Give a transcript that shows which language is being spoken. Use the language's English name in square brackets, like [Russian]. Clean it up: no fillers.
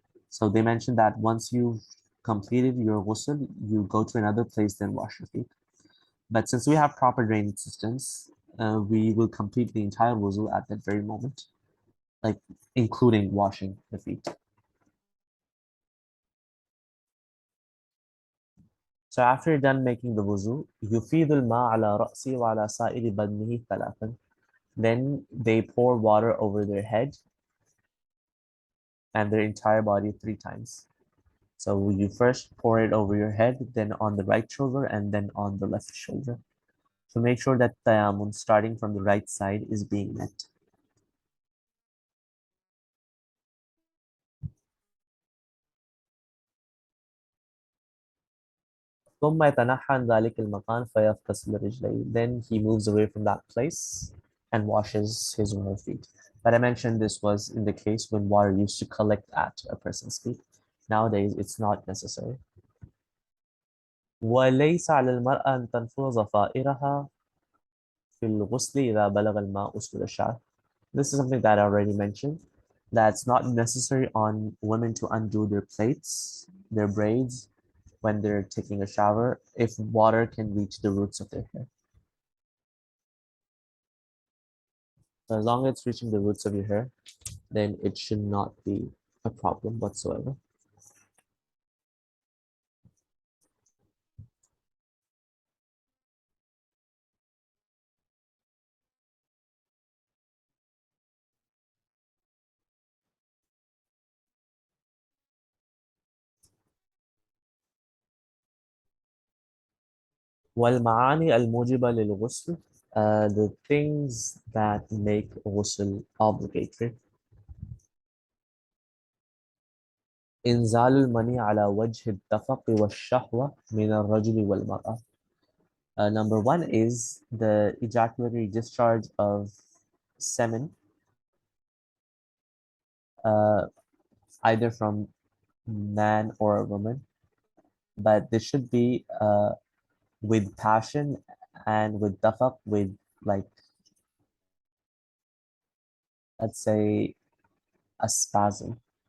[English] So they mentioned that once you've completed your ghusl, you go to another place, then wash your feet. But since we have proper drainage systems, we will complete the entire wuzu at that very moment, like including washing the feet. So after you're done making the wuzu, [Arabic] يفيض الماء على رأسه وعلى سائر بدنه ثلاثا. [English] Then they pour water over their head and their entire body 3 times. So you first pour it over your head, then on the right shoulder, and then on the left shoulder. So make sure that tayammum starting from the right side is being met. [Arabic] ثم يتنحى عن ذلك المكان فيغتسل رجليه. [English] Then he moves away from that place and washes his or her feet. But I mentioned this was in the case when water used to collect at a person's feet. Nowadays, it's not necessary. [Arabic] وليس على المرأة أن تنفض ضفائرها في الغسل إذا بلغ الماء أسفل الشعر. [English] This is something that I already mentioned. That's not necessary on women to undo their plaits, their braids, when they're taking a shower, if water can reach the roots of their hair. So as long as it's reaching the roots of your hair, then it should not be a problem whatsoever. [Arabic] والمعاني الموجبة للغسل, [English] the things that make ghusl obligatory. [Arabic] إنزال المني على وجه الدفق والشهوة من الرجل والمرأة. [English] Number one is the ejaculatory discharge of semen, uh, either from man or a woman, but this should be with passion and with dafaq, with like, let's say, a spasm.